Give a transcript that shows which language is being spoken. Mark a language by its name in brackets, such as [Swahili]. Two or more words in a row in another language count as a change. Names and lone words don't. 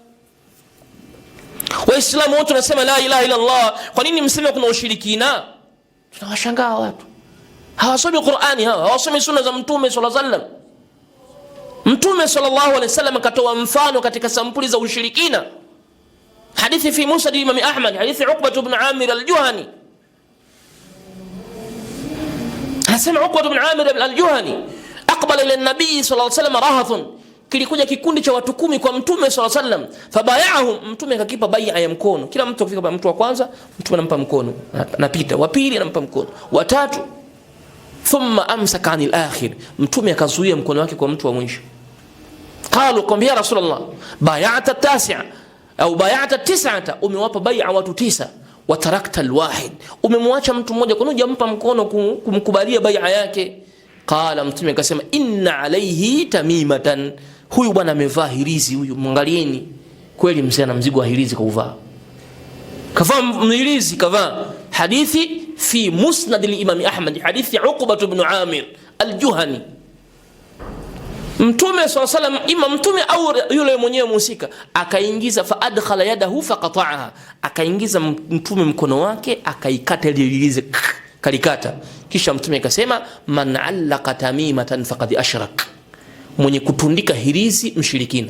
[Swahili] Waislamu wote wanasema [Arabic] لا إله إلا الله. [Swahili] Kwa nini mseme kuna ushirikina? Tunawashangaa watu. Hawasomi Qur'ani hawa, hawasomi sunna za Mtume [Arabic] صلى الله عليه وسلم. [Swahili] Mtume [Arabic] صلى الله عليه وسلم [Swahili] akatoa mfano katika sampuli za ushirikina. Hadithi fi Musnad Imam Ahmad, hadithi Uqbah ibn Amir al-Juhani. Anasema Uqbah ibn Amir al-Juhani, [Arabic] أقبل إلى النبي صلى الله عليه وسلم رهط. [Swahili] Kilikuja kikundi cha watu 10 kwa Mtume [Arabic] صلى الله عليه وسلم, [Swahili] fabayahum, Mtume akakipa bai'a ya mkono. Kila mtu akifika mtu wa kwanza, Mtume anampa mkono, anapita. Wa pili anampa mkono, wa tatu. [Arabic] ثم أمسك عن الآخر, [Swahili] Mtume akazuia mkono wake kwa mtu wa mwisho. [Arabic] قالوا قام يا رسول الله، بيعة تسعة أو بيعة تسعة, [Swahili] umewapa bai'a watu 9 [Arabic] وتركت الواحد, [Swahili] umemwacha mtu mmoja, kwa nini hujampa mkono kumkubalia bai'a yake? Qala, Mtume akasema [Arabic] إن عليه تميمة, [Swahili] huyu bwana amevaa hirizi huyu, mwangalieni. Kweli mzee ana mzigo wa hirizi kauvaa, kavaa hirizi kavaa. Hadithi fi Musnad al-Imam Ahmad, hadithi Uqbah ibn Amir al-Juhani. Mtume [Arabic] صلى الله عليه وسلم, [Swahili] ima mtume au yule mwenyewe mhusika, akaingiza [Arabic] فأدخل يده فقطعها, [Swahili] akaingiza Mtume mkono wake akaikata ile hirizi, kalikata. Kisha Mtume akasema [Arabic] من علق تميمة فقد أشرك, [Swahili] mwenye kutundika hirizi mshirikina.